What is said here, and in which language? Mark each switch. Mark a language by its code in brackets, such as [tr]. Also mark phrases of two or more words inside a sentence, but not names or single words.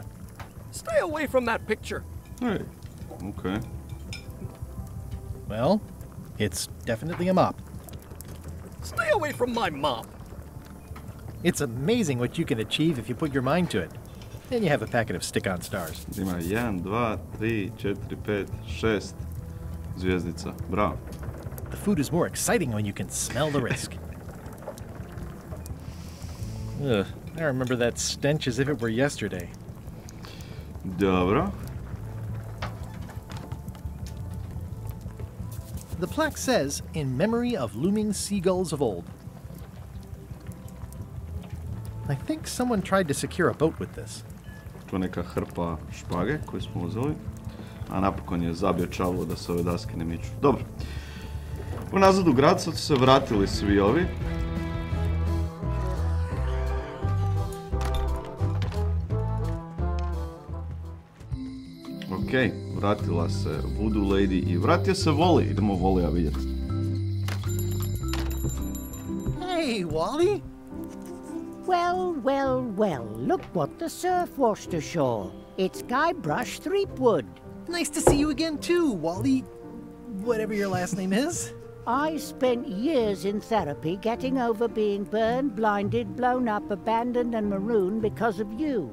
[en] Stay away from that picture. Hey. Ok. Well, it's definitely a mop. Stay away from my mop. It's amazing what you can achieve if you put your mind to it. Then you have a packet of stick-on stars. [hr] Ima 1, 2, 3, 4, 5, 6 zvijezdica. Bravo. [en] The food is more exciting when you can smell the risk. Ugh, I remember that stench as if it were yesterday. [hr] Dobro. [en] The plaque says, in memory of looming seagulls of old. I think someone tried to secure a boat with this. [hr] Tu je neka hrpa špage koju smo uzeli, a napokon je zabio čavlo da se ove daske ne miču. Dobro. Unazad u grad sad su se vratili svi ovi. Ok, vratila se Voodoo Lady i vratio se Wally. Idemo Wallya vidjeti. [en] Hey, Wally! Well, look what the surf washed ashore. It's Guybrush Threepwood. Nice to see you again too, Wally. Whatever your last name is. I spent years in therapy getting over being burned, blinded, blown up, abandoned, and marooned because of you.